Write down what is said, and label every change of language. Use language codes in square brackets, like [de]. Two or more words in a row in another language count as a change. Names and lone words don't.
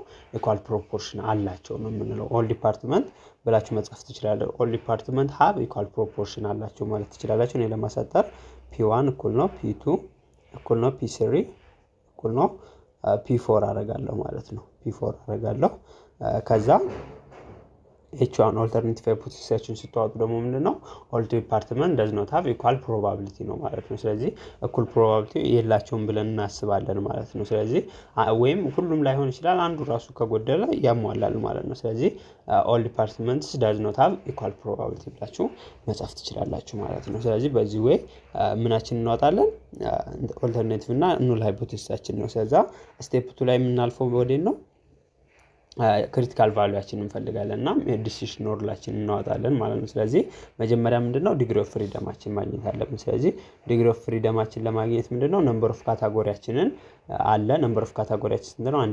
[en] equal proportion [am] አላቸው ነው የምንለው። [en] all department [am] ብላችሁ መጻፍ ትችላላችሁ። [en] all department have equal proportion [am] አላቸው ማለት ትችላላችሁ። እኔ ለማሳጠር ፒ1 እኩል ነው ፒ2 እኩል ነው ፒ3 እኩል ነው ፒ4 አደርጋለሁ ማለት ነው። ፒ4 አደርጋለሁ። ከዛ ኤች1 [en] alternative hypothesisአችን [am] ስትዋጡ ደግሞ ምንድነው? [en] all department does not have equal probability [am] ነው ማለት ነው። ስለዚህ እኩል ፕሮባቢሊቲ የላቸውም ብለን እናስባለን ማለት ነው። ስለዚህ ወይም ሁሉም ላይሆን ይችላል፣ አንዱ ራሱ ከጎደለ ያሟላል ማለት ነው። ስለዚህ [en] all departments does not have equal probability [am] ብላችሁ መጻፍ ትችላላችሁ ማለት ነው። ስለዚህ በዚህ ወይ ምናችን እናወጣለን? ኦልተርኔቲቭ እና [en] null hypothesisአችን [am] ነው። ስለዛ ስቴፕ 2 ላይ የምናልፈው ወዴት ነው? [en] critical valueአችንን [am] እንፈልጋለን እና [en] decision ruleአችንን [am] እናወጣለን ማለት ነው። ስለዚህ መጀመሪያ ምንድነው [en] degree of freedomአችን [am] ማግኘት አለብን። ስለዚህ [en] degree of freedomአችን [am] ለማግኘት ምንድነው [en] number of categoryአችንን [am] አለ። [en] number of categoryአችን [am] ስንት ነው?